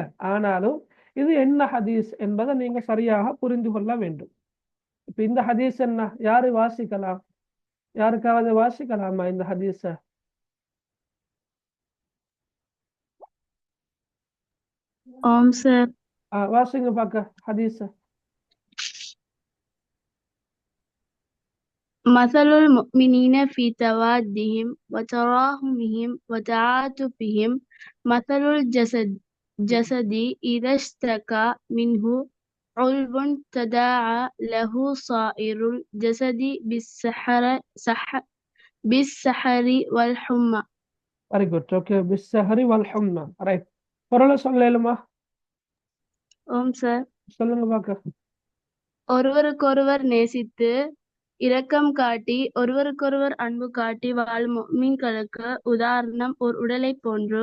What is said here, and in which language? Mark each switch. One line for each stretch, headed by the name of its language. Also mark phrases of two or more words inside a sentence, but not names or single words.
Tamil: ஆனாலும் இது என்ன ஹதீஸ் என்பதை நீங்க சரியாக புரிந்து கொள்ள வேண்டும். இப்ப இந்த ஹதீஸ் என்ன, யாரு வாசிக்கலாம்? யாருக்காவது வாசிக்கலாமா இந்த ஹதீஸ? ஆம் சார். வாசிங்க பார்க்க ஹதீஸ.
Arabic: مثل المؤمنين في توادهم وتراحمهم وتعاطفهم مثل الجسد إذا اشتكى منه عضو تداعى له سائر الجسد بالسحر والحمى.
English: very good. okay,
Arabic: بالسهر والحمى.
English: ரைட்.
Tamil: பொருளை சொல்லலுமா? ஆம் சார். சொல்லுங்க பார்க்க. ஒருவருக்கொருவர் நேசித்து இரக்கம் காட்டி ஒருவருக்கொருவர் அன்பு காட்டி வாழும் முஃமின்களுக்கு உதாரணம் ஒரு உடலை போன்று.